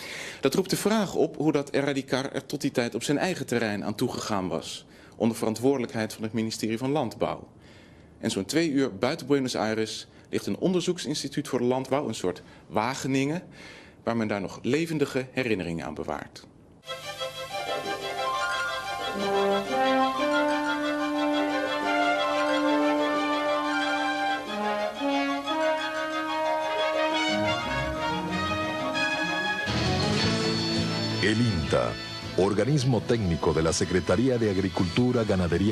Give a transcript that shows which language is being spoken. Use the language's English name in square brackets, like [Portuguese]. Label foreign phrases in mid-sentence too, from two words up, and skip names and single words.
[Dutch] Dat roept de vraag op hoe dat Erradicar er tot die tijd op zijn eigen terrein aan toegegaan was, onder verantwoordelijkheid van het ministerie van Landbouw. En zo'n 2 uur buiten Buenos Aires ligt een onderzoeksinstituut voor de landbouw, een soort Wageningen, waar men daar nog levendige herinneringen aan bewaart. [Spanish] El INTA, organismo técnico de la Secretaría de Agricultura, Ganadería,